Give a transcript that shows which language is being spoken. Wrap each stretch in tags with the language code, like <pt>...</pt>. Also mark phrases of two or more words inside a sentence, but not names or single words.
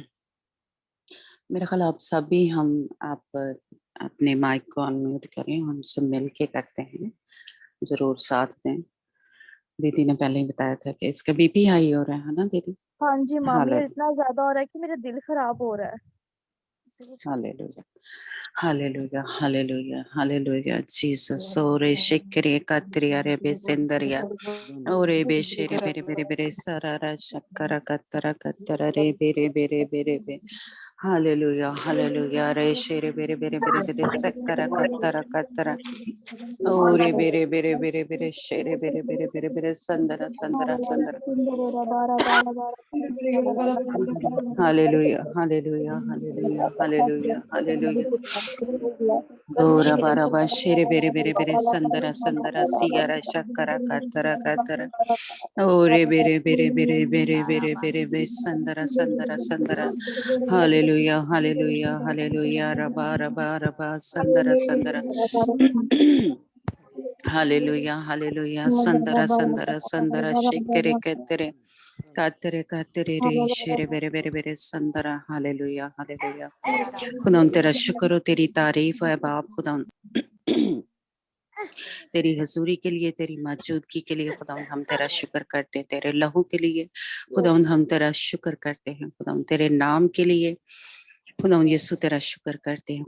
<hi>मेरा ख्याल आप सभी आप अपने माइक को अनम्यूट करें, हम सब मिल के करते हैं। जरूर साथ दें। दीदी ने पहले ही बताया था कि इसका बीपी हाई हो रहा है ना दीदी? हाँ जी मामी, हालेलुया, इतना ज्यादा हो रहा है कि मेरा दिल खराब हो रहा है। हालेलुया, हालेलुया, हालेलुया, हालेलुया। जीसस ओरे शिक्रे कत्रिया रे बेसेंदरिया ओरे बेशेरे बेरे बेरे बेरे सरारा शक्करा कत्तरा कत्तरा रे बेरे बेरे बेरे बे हालेलुया, हालेलुया। रे शेरे बेरे बेरे बेरे बेरे सक्करा कत्तरा कत्तरा ओरे बेरे बेरे बेरे बेरे शेरे बेरे बेरे बेरे बेरे संदरा संदरा संदरा हालेलुया, हालेलुया, हालेलुया, हालेलुया, हालेलुया। Ora baraba shere bere bere bere sandara sandara sigara shakara katara katara ore bere bere bere bere bere bere be sandara sandara sandara hallelujah hallelujah hallelujah raba raba raba sandara sandara hallelujah hallelujah sandara sandara sandara shikere ketere katere katere re shere bere bere bere sandara hallelujah hallelujah खुदा तेरा शुक्र हो तेरी तारीफ है बाप खुदा तेरी हजूरी के लिए, तेरी मौजूदगी के लिए खुदावन हम तेरा शुक्र करते हैं। तेरे लहू के लिए खुदावन हम तेरा शुक्र करते हैं। खुदावन तेरे नाम के लिए खुदावन यीशु तेरा शुक्र करते हैं।</hi>